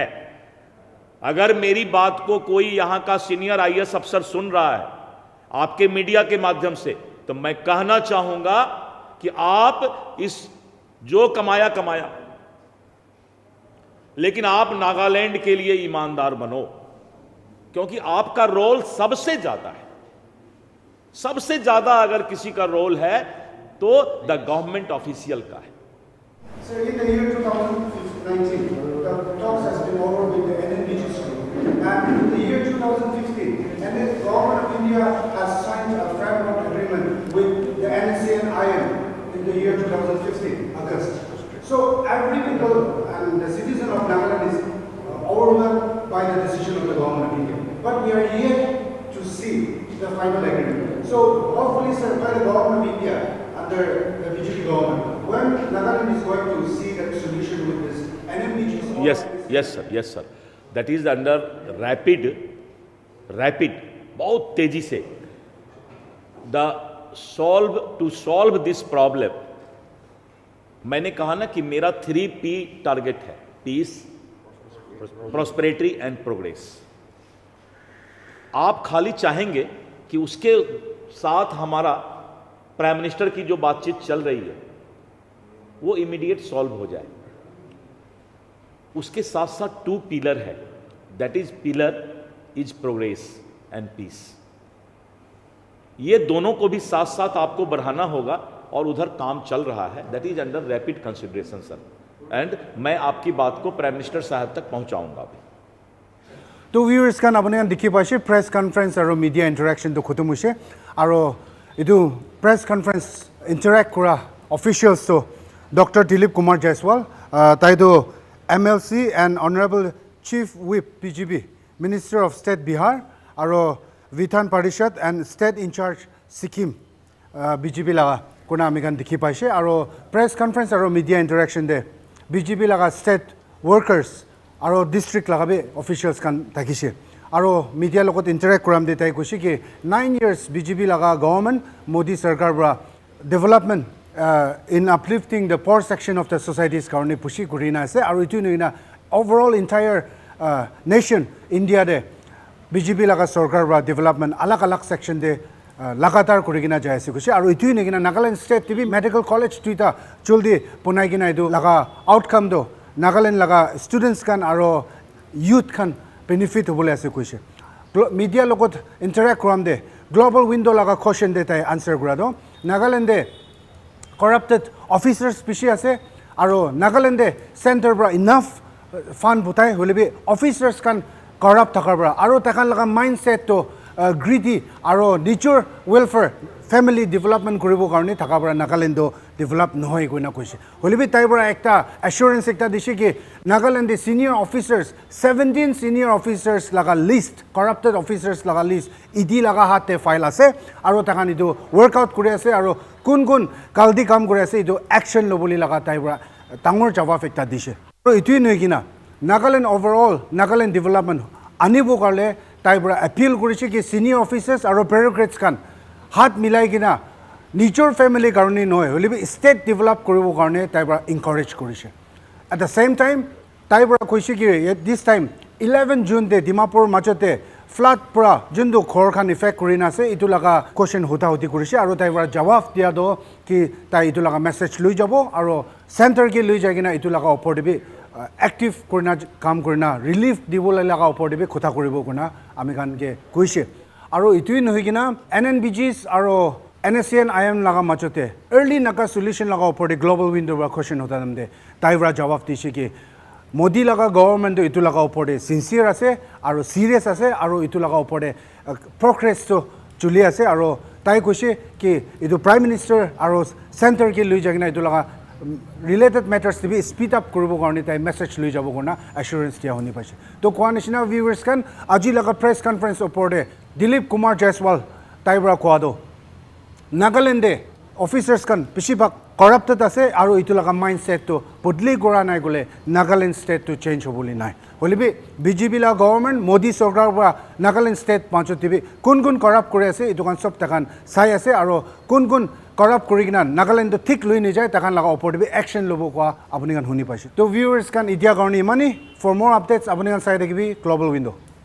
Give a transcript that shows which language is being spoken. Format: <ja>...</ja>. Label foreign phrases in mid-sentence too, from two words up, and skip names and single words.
<hi>अगर मेरी बात को कोई यहां का सीनियर आईएएस अफसर सुन रहा है आपके मीडिया के माध्यम से, तो मैं कहना चाहूंगा कि आप इस जो कमाया कमाया, लेकिन आप नागालैंड के लिए ईमानदार बनो, क्योंकि आपका रोल सबसे ज्यादा है। सबसे ज्यादा अगर किसी का रोल है तो</hi> <en>the government official</en> <hi>का है।</hi> <en>So in the year 2019, the talks has been over with the NNBG school, and in the year 2015, and the government of India has signed a framework agreement with the NCN-IM in the year 2015, August. So every people and the citizen of Nagaland is overwhelmed by the decision of the government of India. But we are yet to see the final agreement. So hopefully, sir, by the government of India under the BJP government, when Nagaland is going to see that solution with this NMBG? Yes sir. That is under rapid,</en> <hi>बहुत तेजी से</hi> <en>to solve this problem.</en> <hi>मैंने कहा ना कि मेरा 3P टारगेट है,</hi> <en>peace, prosperity and progress.</en> <hi>आप खाली चाहेंगे कि उसके साथ हमारा</hi> <en>prime minister</en> <hi>की जो बातचीत चल रही है वो</hi> <en>immediate solve</en> <hi>हो जाए। उसके साथ साथ 2 पिलर है,</hi> <en>that is pillar is progress and peace.</en> <hi>ये दोनों को भी साथ साथ आपको बढ़ाना होगा और उधर काम चल रहा है,</hi> <en>that is under rapid consideration sir, and</en> <hi>मैं आपकी बात को</hi> <en>prime minister</en> <hi>साहब तक पहुंचाऊंगा भी।</hi> <nag>तो व्यूअर्स kan apuni kan dikhi paise</nag> <en>press conference</en> <nag>aru</nag> <en>media interaction</en> <nag>to khotom hoise aru edu</nag> <en>press conference</en> <nag>interact kora officials to Dr. Dilip Kumar Jaiswal tai do</nag> <en>MLC and Honorable Chief Whip PGB Minister of State Bihar</en> <nag>aru Vithan Parishad and</nag> <en>State in charge</en> <nag>Sikkim BJP laga kuna ami kan dikhi paise aru</nag> <en>press conference</en> <nag>aru</nag> <en>media interaction</en> <nag>de BJP laga</nag> <en>state workers</en> <nag>আৰু ডিষ্ট্ৰিক্ট লগাবে অফিচিয়েলছ খান থাকিছে আৰু মিডিয়াৰ লগত ইণ্টাৰেক্ট কৰাম দে তাই কৈছে কি 9 years বিজেপি লগা গভৰ্ণমেণ্ট মোদী চৰকাৰ পৰা ডেভেলপমেণ্ট</nag> <en>in uplifting the poor section of the societies</en> <nag>কাৰণে পুচি কৰি না আছে আৰু এইটো নহয় না</nag> <en>overall entire nation</en> <nag>ইণ্ডিয়াতে বিজেপি লগা চৰকাৰ পৰা ডেভেলপমেণ্ট আলাগ আলাগ ছেকশ্যন দে লাগাতাৰ কৰি কিনা যাই আছে কৈছে আৰু এইটোৱে নহয় না নাগালেণ্ড ষ্টেট টিভি</nag> <en>medical college</en> <nag>দুইটা জলদি বনাই কিনা এইটো লগা আউটকাম দ Nagaland laga students kan aro youth kan benefit hobole ase koise media logot interact kram de global window laga question de tai answer kora do Nagaland de</nag> <en>corrupted officers</en> <nag>pishi ase aro Nagaland de center bra</nag> <en>enough fund</en> <nag>butai holebi officers kan corrupt thakar bra aro takan laga mindset to greedy aro nature welfare family development koribo karone thaka bra Nagaland do develop nohoi koina koise holebi tai bra ekta assurance ekta dishe ki Nagaland</nag> <en>senior officers</en> <nag>17</nag> <en>senior officers</en> <nag>laga list</nag> <en>corrupted officers</en> <nag>laga list idi laga hate file ase aro takan idu workout kori ase aro kun kaldi kam kori ase idu action loboli laga tai bra tangor jawab ekta dishe aro itui noi kina Nagaland overall Nagaland development anibo karle tai bra appeal koriche ki</nag> <en>senior officers</en> <nag>aro bureaucrats kan হাত মিলাই কিনা নিজৰ ফেমিলি কাৰণে নহয় হলিবি</nag> <en>state develop</en> <nag>কৰিব কাৰণে তাইবা এনকাৰেজ কৰিছে</nag> <en>at the same time</en> <nag>তাইবা কৈছে কি</nag> <en>this time</en> <nag>11 জুন দে ডিমাপুৰ মাজতে ফ্লাড পৰা যোনটো ঘৰখন ইফেক্ট কৰি নাছে ইটো লগা কোৱেশ্চন হতি কৰিছে আৰু তাইবা জবাব দিয়া দ কি তাই ইটো লগা মেছেজ লৈ যাব আৰু চেণ্টাৰ কি লৈ যায় কিনা ইটো লগা ওপৰ দিবি এক্টিভ কৰিনা কাম কৰিনা ৰিলিফ দিবলৈ লগা ওপৰ দিবি কথা কৰিব কোনা আমি কানকে কৈছে আৰু ইটোই নহয় কিনা NNBGs আৰু NSCN-IM laga machote early naga solution laga opor global window ba question hota namde taibra jawab diche ki Modi laga government to itu laga opor sincere ase aru serious ase aru itu laga opor progress to chuli ase aru tai koise ki itu</nag> <en>prime minister</en> <nag>aru center ki lui jagina itu laga</nag> <en>related matters to be speed up</en> <nag>koribo karone tai message lui jabo korna assurance dia honi paise to coalition viewers kan aji laga</nag> <en>press conference</en> <nag>opor Dilip Kumar Jaiswal taibra kwado Nagaland অফিচাৰ্ছ খান বেছিভাগ কৰাপ্টেড আছে আৰু এইটো লগা মাইণ্ডছেটটো বদলি কৰা নাই গ'লে নাগালেণ্ড ষ্টেটটো চেঞ্জ হ'বলৈ নাই হ'লেবি বিজেপি লা গভৰ্ণমেণ্ট মোদী চৰকাৰৰ পৰা নাগালেণ্ড ষ্টেট পঞ্চায়ত টিভি কোন কোন কৰাপ্ট কৰি আছে এইটো চব তাকান চাই আছে আৰু কোন কোন কৰাপ্ট কৰি কিনা নাগালেণ্ডটো ঠিক লৈ নাযায় তাকান লগা ওপৰত একশ্যন ল'ব কোৱা আপুনি শুনি পাইছে তো ভিউৱাৰ্ছ খান এতিয়া কাৰণে ইমানেই</nag> <en>for more updates</en> <nag>আপুনি চাই থাকিবি গ্ল'বেল উইণ্ডো</nag>